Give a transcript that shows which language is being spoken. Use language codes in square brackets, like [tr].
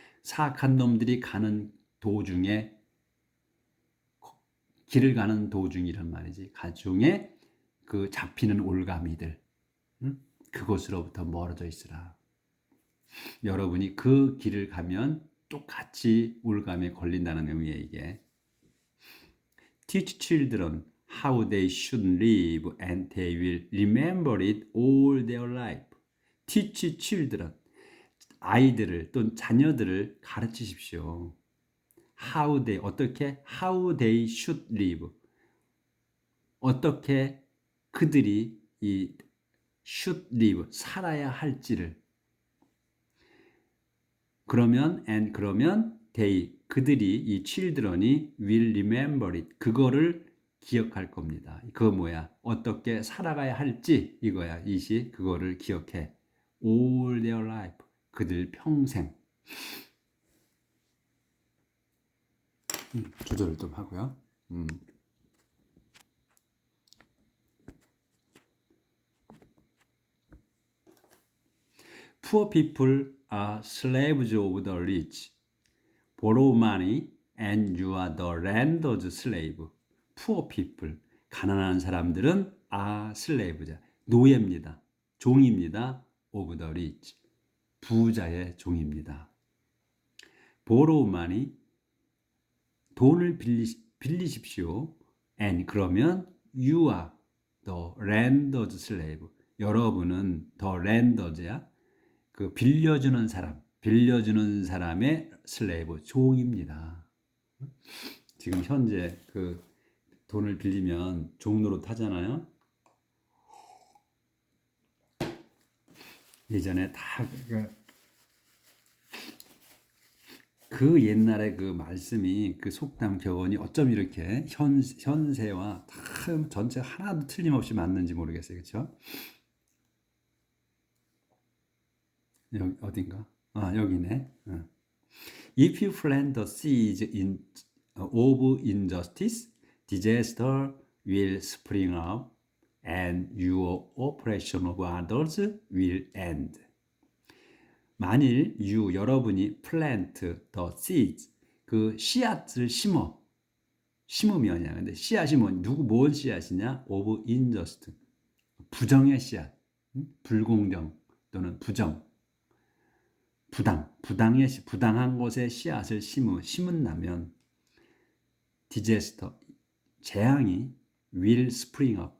[ko] 사악한 놈들이 가는 도중에 길을 가는 도중이란 말이지. 가중에 그 잡히는 올가미들. 응? 그곳으로부터 멀어져 있으라. 여러분이 그 길을 가면 똑같이 올감에 걸린다는 의미에 이게. [en] Teach children how they should live and they will remember it all their life. Teach children. [ko] 아이들을 또는 자녀들을 가르치십시오. [en] How they, [ko] 어떻게? [en] How they should live. [ko] 어떻게 그들이 이 should live, 살아야 할지를. 그러면 they, 그들이 이 children이 [en] will remember it. [ko] 그거를 기억할 겁니다. 그거 뭐야? 어떻게 살아가야 할지 이거야. 이시 그거를 기억해. [en] All their life. [ko] 그들 평생. 조절을 좀 하고요. [en] Poor people are slaves of the rich. Borrow money and you are the lender's slave. Poor people, [ko] 가난한 사람들은 [en] are slave자, [ko] 노예입니다. 종입니다. [en] of the rich, [ko] 부자의 종입니다. [en] Borrow money, [ko] 돈을 빌리십시오. [en] And [ko] 그러면 [en] you are the lender's slave. [ko] 여러분은 [en] the lender's [ko] 그 빌려주는 사람의 슬레이브, 종입니다. 지금 현재 그 돈을 빌리면 종로로 하잖아요. 예전에 다 그 옛날에 그 말씀이 그 속담 격언이 어쩜 이렇게 현세와 다 전체 하나도 틀림없이 맞는지 모르겠어요. 그렇죠? 여기 어딘가? 여기네. [en] If you plant the seeds of injustice, disaster will spring up and your oppression of others will end. [ko] 만일 여러분이 [en] plant the seeds, [ko] 그 씨앗을 심으면이야. 근데 씨앗이 뭔 씨앗이냐? [en] of injustice, [ko] 부정의 씨앗, 불공정 또는 부당한 것에 씨앗을 심은다면 disaster, 재앙이 [en] will spring up.